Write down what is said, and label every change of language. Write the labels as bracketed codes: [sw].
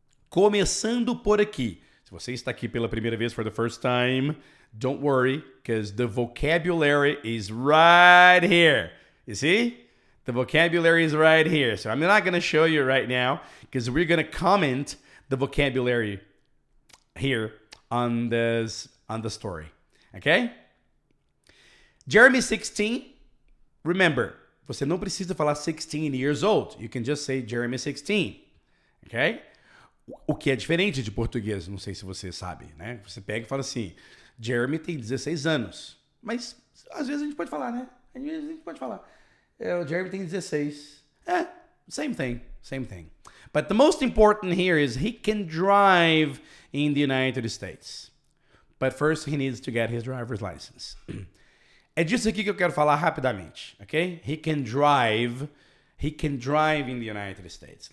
[pt] Começando por aqui. Se você está aqui pela primeira vez, [en] for the first time, don't worry, because the vocabulary is right here. You see? The vocabulary is right here. So I'm not going to show you right now, because we're going to comment the vocabulary here on the story. Okay? Jeremy 16. Remember, [pt] você não precisa falar [en] 16 years old. You can just say Jeremy 16. Okay? [pt] O que é diferente de português, não sei se você sabe, né? Você pega e fala assim, Jeremy tem 16 anos. Mas, às vezes a gente pode falar, né? Às vezes a gente pode falar. O Jeremy tem 16. [en] Same thing. But the most important here is he can drive in the United States. But first he needs to get his driver's license. [pt] É disso aqui que eu quero falar rapidamente, ok? [en] He can drive in the United States.